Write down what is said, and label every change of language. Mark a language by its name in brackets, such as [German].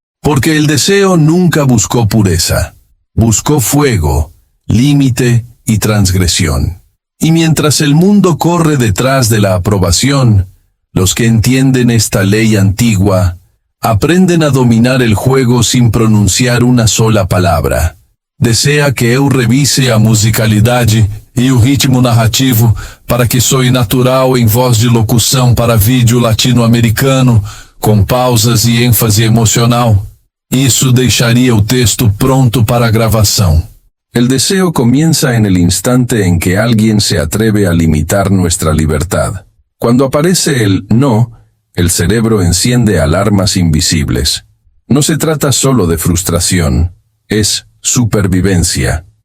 [Spanish] Porque el deseo nunca buscó pureza. Buscó fuego, límite y transgresión. Y mientras el mundo corre detrás de la aprobación, los que entienden esta ley antigua, aprenden a dominar el juego sin pronunciar una sola palabra. [Portuguese] Desea que eu revise a musicalidade e o ritmo narrativo para que soe natural em voz de locução para vídeo latino-americano, com pausas e ênfase emocional. Isso deixaria o texto pronto para a gravação. [Spanish] El deseo comienza en el instante en que alguien se atreve a limitar nuestra libertad. Cuando aparece el no, el cerebro enciende alarmas invisibles. No se trata solo de frustración, es supervivencia.